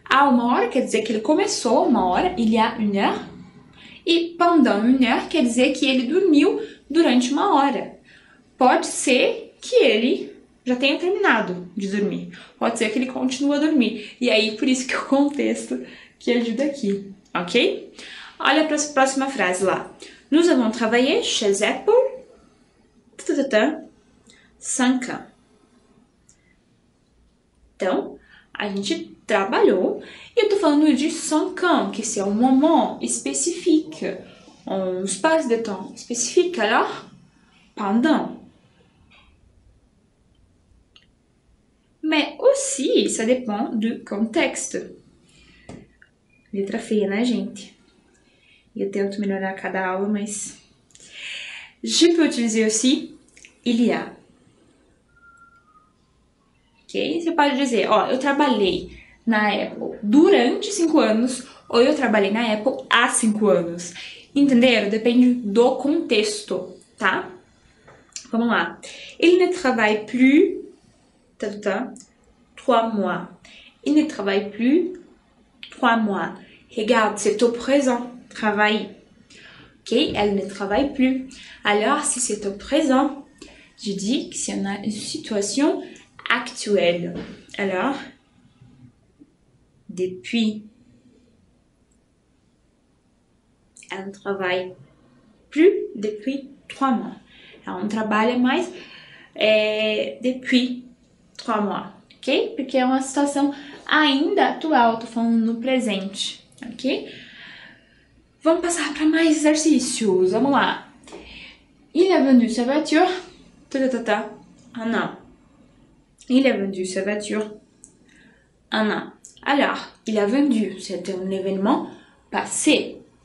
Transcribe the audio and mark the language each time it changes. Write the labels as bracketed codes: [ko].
[pt] Há 1 hora quer dizer que ele começou 1 hora, [fr] il y a 1 heure, [pt] e pendant 1 heure quer dizer que ele dormiu durante 1 hora. Pode ser que ele já tenha terminado de dormir, pode ser que ele continue a dormir, e aí por isso que o contexto que ajuda aqui, ok? Olha para a próxima frase lá. [fr] Nous avons travaillé chez Apple 5 ans. [pt] Então, a gente trabalhou, e eu tô falando de [fr] 5 ans, que c'est un moment spécifique, un espace de temps spécifique, alors, pendant. Mais aussi, ça dépend du contexte. [pt] Letra feia, né, gente? Eu tento melhorar a cada aula, mas... [fr] Je peux utiliser aussi il y a. Ok? [pt] Você pode dizer, ó, eu trabalhei na Apple durante 5 anos, ou eu trabalhei na Apple há 5 anos. Entenderam? Depende do contexto, tá? Vamos lá. [fr] Il ne travaille plus... 3 mois. Il ne travaille plus 3 mois. Regarde, c'est au présent. Travaille. Ok, elle ne travaille plus. Alors, si c'est au présent, je dis que c'est une situation actuelle. Alors, depuis, elle ne travaille plus depuis 3 mois. [pt] Ela não trabalha mais [fr] depuis 3 mois, [pt] ok? Porque é uma situação ainda atual, tô falando no presente, ok? Vamos passar para mais exercícios, vamos lá. [fr] Il a vendu sa voiture, un an. Il a vendu sa voiture, un an. Alors, il a vendu, c'est um événement passé.